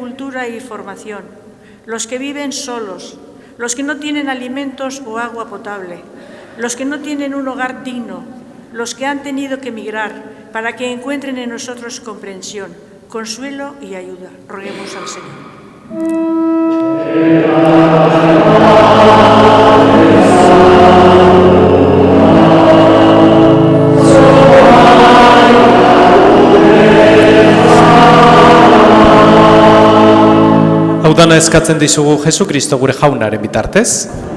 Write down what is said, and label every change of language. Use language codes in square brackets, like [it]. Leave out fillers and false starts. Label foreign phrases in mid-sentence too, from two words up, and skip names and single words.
[es] cultura y formación, los que viven solos, los que no tienen alimentos o agua potable, los que no tienen un hogar digno, los que han tenido que emigrar, para que encuentren en nosotros comprensión, consuelo y ayuda. Roguemos al Señor. [eu] Hau dana eskatzen dizugu Jesukristo gure jaunaren bitartez.